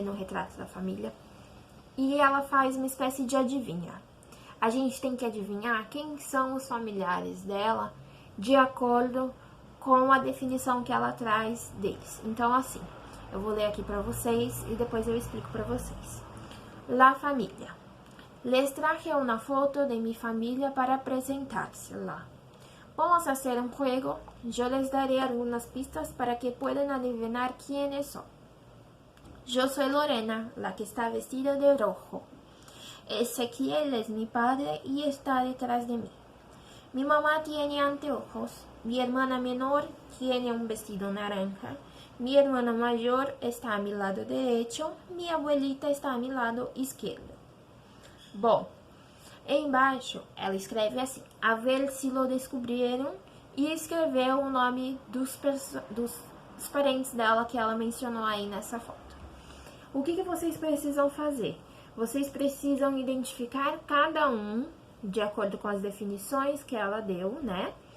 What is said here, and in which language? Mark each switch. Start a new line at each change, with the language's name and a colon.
Portuguese: No retrato da família. E ela faz uma espécie de adivinha. A gente tem que adivinhar quem são os familiares dela de acordo com a definição que ela traz deles. Então, assim, eu vou ler aqui para vocês e depois eu explico para vocês.
Spanish: La familia. Les traje una foto de mi familia para presentársela. Vamos a hacer un juego. Yo les daré algunas pistas para que puedan adivinar quiénes son. Yo soy Lorena, la que está vestida de rojo. Ezequiel es mi padre y está detrás de mí. Mi mamá tiene anteojos. Mi hermana menor tiene un vestido naranja. Mi hermana mayor está a mi lado derecho. Mi abuelita está a mi lado izquierdo.
Portuguese: Bom, embaixo ela escreve assim,
Spanish: a ver se lo
Portuguese: descobriram, e escreveu o nome dos parentes dela que ela mencionou aí nessa foto. O que vocês precisam fazer? Vocês precisam identificar cada um, de acordo com as definições que ela deu, né?